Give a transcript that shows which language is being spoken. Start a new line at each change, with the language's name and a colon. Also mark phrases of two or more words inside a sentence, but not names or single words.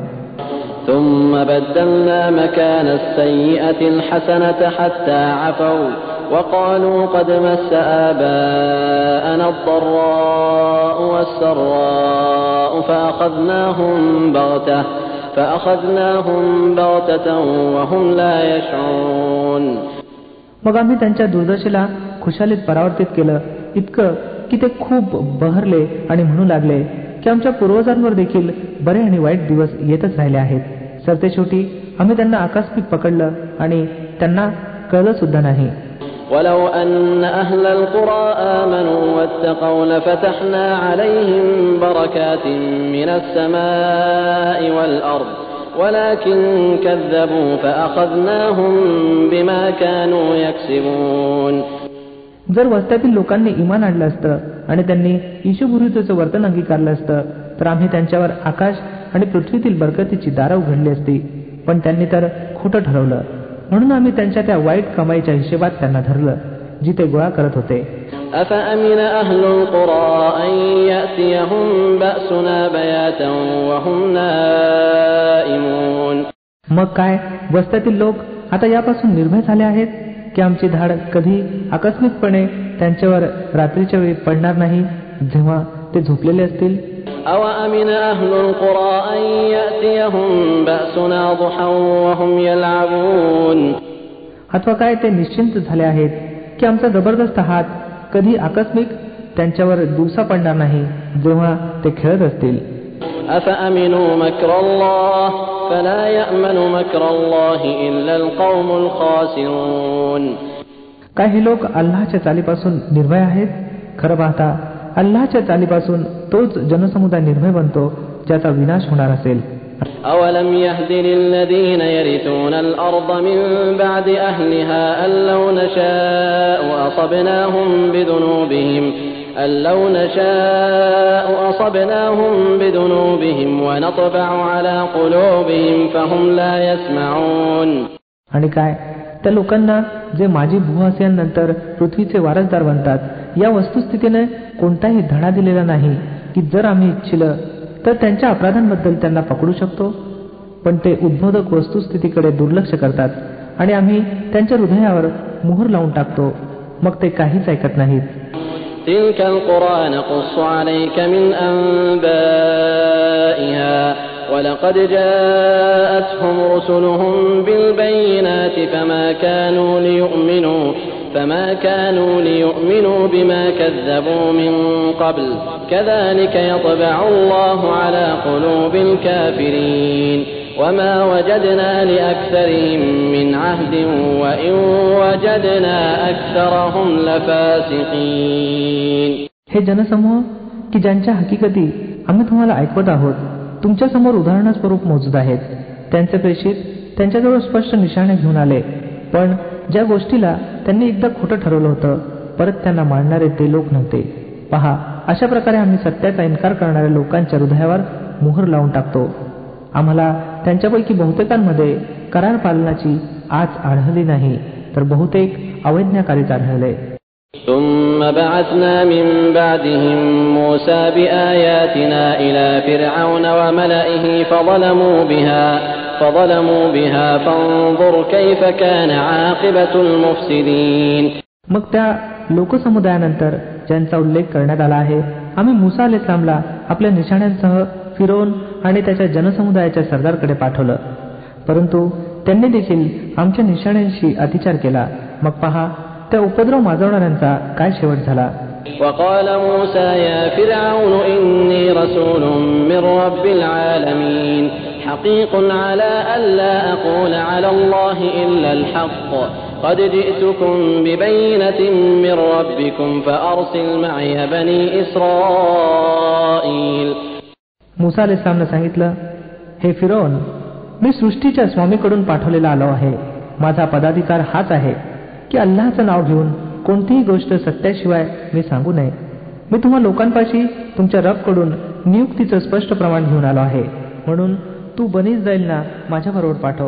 Arabic: ثم بدلنا مكان السيئة الحسنة حتى عفوا وقالوا قد مس آباءنا الضراء والسراء فأخذناهم بغتة وهم لا يشعرون.
Marathi: मग आम्ही त्यांच्या दुर्दशेला खुशालीत परावर्तित केलं इतकं की ते खूप बहरले आणि म्हणू लागले की आमच्या पूर्वजांवर देखील बरे आणि वाईट दिवस येतच राहिले आहेत. सरतेशेवटी आम्ही त्यांना आकस्मिक पकडलं आणि त्यांना कळलं सुद्धा नाही.
Arabic: ولو أن أهل القرى آمنوا واتقوا لفتحنا عليهم بركات من السماء والأرض ولكن كذبوا فأخذناهم بما كانوا يكسبون.
Marathi: जर वस्त्यातील लोकांनी इमान आणलं असतं आणि त्यांनी ईशुभुरीचं वर्तन अंगीकारलं असतं तर आम्ही त्यांच्यावर आकाश आणि पृथ्वीतील बरकतीची दारं उघडली असती, पण त्यांनी तर खोटं ठरवलं. म्हणून आम्ही त्यांच्या त्या वाईट कमाईच्या हिशेबात त्यांना धरलं जी ते गोळा करत होते.
Arabic: أفأمن أهل القرى أن يأتيهم بأسنا بياتا وهم نائمون.
Marathi: मग काय वस्त्यातील लोक आता यापासून निर्भय झाले आहेत की आमची धाड कधी आकस्मिकपणे त्यांच्यावर रात्रीच्या वेळी पडणार नाही जेव्हा ते झोपलेले असतील.
Arabic: أَوَأَمِنَ أَهْلُ الْقُرَىٰ أَن يَأْتِيَهُم بَأْسُنَا ضُحًى وَهُمْ يَلْعَبُونَ
Marathi: अथवा काय ते निश्चिंत झाले आहेत की आमचा जबरदस्त हात कधी आकस्मिक त्यांच्यावर दिवसा पडणार नाही जेव्हा ते खेळत असतील.
Arabic: أَفَأَمِنُوا مَكْرَ اللَّهِ فَلَا يَأْمَنُ مَكْرَ اللَّهِ إِلَّا الْقَوْمُ الْخَاسِرُونَ
Marathi: काय हे लोक अल्लाहच्या चालीपासून निर्भय आहेत? खरं पाहता अल्लाहच्या चालीपासून तोच जनसमुदाय निर्भय बनतो ज्याचा विनाश होणार असेल.
Arabic: أَوَلَمْ يَهْدِ لِلَّذِينَ يَرِثُونَ الْأَرْضَ مِن بَعْدِ أَهْلِهَا أَن لَّوْ نَّشَاءُ أَصَبْنَاهُم بِذُنُوبِهِمْ وَنَطْبَعُ عَلَى قُلُوبِهِمْ فَهُمْ لَا يَسْمَعُونَ
Marathi: आणि काय त्या लोकांना जे माजी भूवासियांनंतर पृथ्वीचे वारसदार बनतात या वस्तुस्थितीने कोणताही धडा दिलेला नाही की जर आम्ही इच्छिलं तर त्यांच्या अपराधांबद्दल त्यांना पकडू शकतो, पण ते उद्बोधक वस्तुस्थितीकडे दुर्लक्ष करतात आणि आम्ही त्यांच्या हृदयावर मोहर लावून टाकतो, मग ते काहीच ऐकत नाहीत.
Arabic: تِلْكَ الْقُرَىٰ نَقُصُّ عَلَيْكَ مِنْ أَنبَائِهَا وَلَقَدْ جَاءَتْهُمْ رُسُلُهُم بِالْبَيِّنَاتِ فما كانوا ليؤمنوا بما كذبوا من قبل كذلك يطبع الله على قلوب الكافرين وما وجدنا لأكثرهم من عهد وإن وجدنا أكثرهم لفاسقين.
Marathi: हे जनसमूह की ज्यांच्या हकीकती आम्ही तुम्हाला ऐकवत आहोत तुमच्या समोर उदाहरणास्वरूप मोजूद आहेत. त्यांचे प्रेषित त्यांच्याजवळ स्पष्ट निशाणे घेऊन आले, पण ज्या गोष्टीला त्यांनी एकदा खोटं ठरवलं होतं परत त्यांना मानणारे ते लोक नव्हते. पहा, अशा प्रकारे आम्ही सत्याचा इन्कार करणाऱ्या लोकांच्या हृदयावर मोहर लावून टाकतो. आम्हाला त्यांच्यापैकी बहुतेकांमध्ये करार पालनाची आच आढळली नाही तर बहुतेक अवैज्ञाकारीच आढळले.
Arabic: ثم بعثنا من بعدهم موسى بآياتنا إلى فرعون وملئه فظلموا بها فانظر كيف كان عاقبة المفسدين.
Marathi: मग त्या लोकसमुदायानंतर ज्यांचा उल्लेख करण्यात आला आहे आम्ही मुसा अलैहिस्सलामला आपल्या निशाण्यांसह फिरौन आणि त्याच्या जनसमुदायाच्या सरदारकडे पाठवलं, परंतु त्यांनी देखील आमच्या निशाण्यांशी अतिचार केला. मग पहा त्या उपद्रव माजवणाऱ्यांचा काय शेवट झाला.
Arabic: وقال موسى يا فرعون إني رسول من رب العالمين حقيق على ألا أقول على الله إلا الحق قد جئتكم ببينة من ربكم فأرسل معي بني إسرائيل.
Marathi: मुसा अलैहिस्सलामने सांगितलं, हे फिरौन, मी सृष्टीच्या स्वामीकडून पाठवलेला आलो आहे. माझा पदाधिकार हाच आहे की अल्लाहचं नाव घेऊन कोणतीही गोष्ट सत्याशिवाय मी सांगू नये. मी तुम्हा लोकांपाशी तुमच्या रबकडून नियुक्तीचं स्पष्ट प्रमाण घेऊन आलो आहे, म्हणून तू बनी इस्राईलना माझ्याबरोबर पाठव.